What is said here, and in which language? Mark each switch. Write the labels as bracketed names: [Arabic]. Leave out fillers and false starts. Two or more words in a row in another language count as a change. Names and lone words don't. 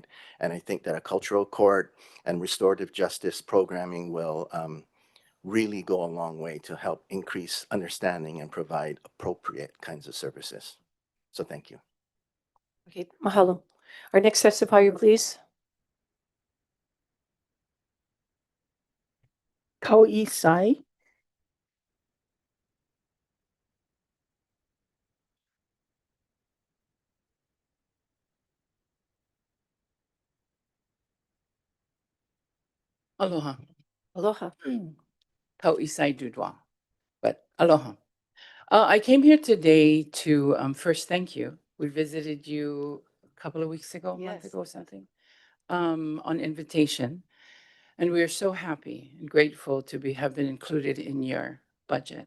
[English] And I think that a cultural court and restorative justice programming will really go a long way to help increase understanding and provide appropriate kinds of services. So thank you. Okay, mahalo. Our next testifier, please. Kau'i Sai. Aloha. Aloha. Kau'i Sai Dudwa. But aloha. I came here today to first thank you. We visited you a couple of weeks ago, a month Yes. ago, something, on invitation. And we are so happy and grateful to have been included in your budget.